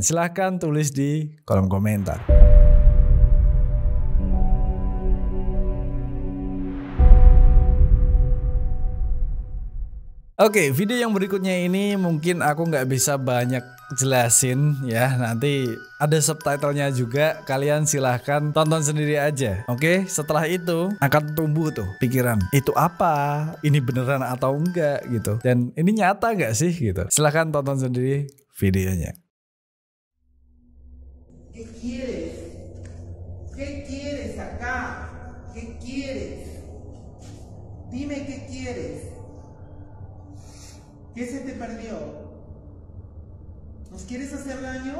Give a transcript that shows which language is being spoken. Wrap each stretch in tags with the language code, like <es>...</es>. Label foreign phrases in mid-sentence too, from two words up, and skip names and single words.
<id>Silahkan tulis di kolom komentar. Oke, video yang berikutnya ini mungkin aku nggak bisa banyak jelasin ya. Nanti ada subtitlenya juga, kalian silahkan tonton sendiri aja. Oke, setelah itu akan tumbuh tuh pikiran, itu apa? Ini beneran atau enggak gitu? Dan ini nyata nggak sih gitu? Silahkan tonton sendiri videonya.</id> <es>¿Qué quieres? ¿Qué quieres acá? ¿Qué quieres? Dime qué quieres. ¿Qué se te perdió? ¿Nos quieres hacer daño?</es>